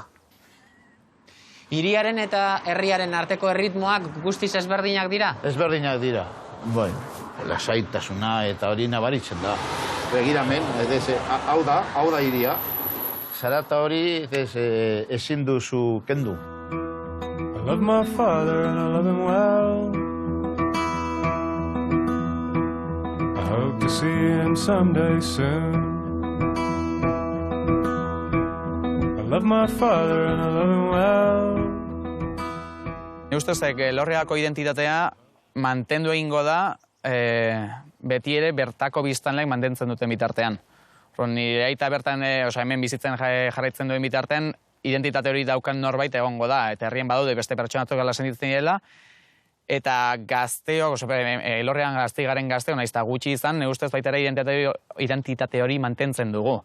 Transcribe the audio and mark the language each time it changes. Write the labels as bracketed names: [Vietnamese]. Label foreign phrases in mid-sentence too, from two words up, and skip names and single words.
[Basque] Hiriaren eta herriaren arteko erritmoak guztiz ezberdinak dira? Ezberdinak dira, bai. Lasaitasuna eta hori nabaritzen da. Begiramen, hau da hiria. Zarata hori ezin duzu kendu. [English] I love my father and I love him well. I hope to see him someday soon. I love my father and I love him well. [Basque] Ni ustez, Elorriagako identitatea mantendu egingo da beti ere bertako biztanleek mantentzen duten bitartean. Nire aita bertan, hemen bizitzen jarraitzen duen bitartean, identitate hori daukan norbait egongo da, eta herrien badaude beste pertsonatok gala sentitzen direla, eta gazteok, Elorriagan garen gazteok, nahiz eta gutxi izan, nire ustez baita ere identitate hori mantentzen dugu.